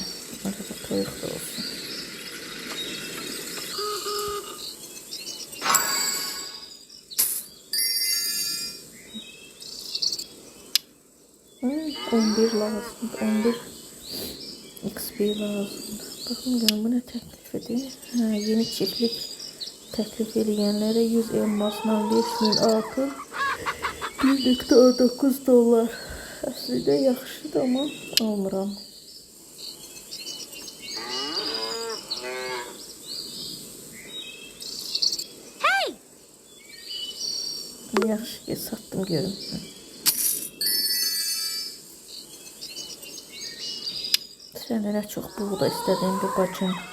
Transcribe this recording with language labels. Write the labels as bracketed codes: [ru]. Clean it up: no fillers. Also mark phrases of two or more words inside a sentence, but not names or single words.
[az] Orada toyuq da olsun. Hmm, 11 lazım. 11 XP lazım. [tr] Bakın görün bu ne teklif ediyor. Yeni çiftlik teklif edilyenlere 100 elmasla 5000 altın 1.9 dolar. [az] Aslında yaxşıdır ama almıram. Hey! Yaxşı ki sattım görün. Sənlərə çox buğda istədim bu bacım.